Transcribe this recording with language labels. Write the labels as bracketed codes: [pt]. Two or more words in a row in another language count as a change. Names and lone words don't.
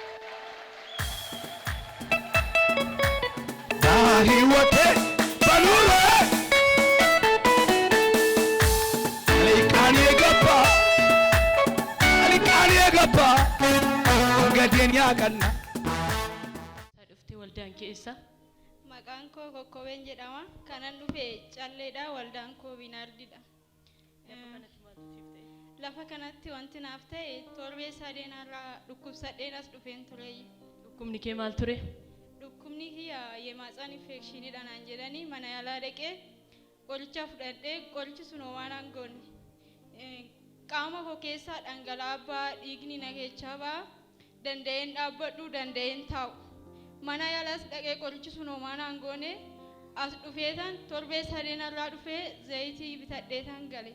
[am] በሕይወቴ በኑሮ ሊቃን የገባ መንገዴን ያቀና [om] Dhufte waldaan keessa Maqaan koo Kokkobeen jedhama. Kanan dhufe calleedha. Waldaan koo Binaardidha. Lafa kanatti wanti naaf ta'e torbee sadeenarraa dhukkubsadheen as dhufeen ture. dhukkubni kee maal ture? Dhukkubni kiyya [am] የማህፀን ኢንፌክሽኒ [om] idha naan jedhanii mana yaalaa dhaqee qoricha fudhadhee qorichi sun waan aangoon qaama koo keessaa dhangala'aa ba'aa dhiigni na keessaa ba'aa danda'een dhaabbadhu danda'een taa'u. Mana yaalaas dhaqee qorichi sun waan aangoon as dhufeetan torbee sadeenarraa dhufee zayitii bitadheetan gale.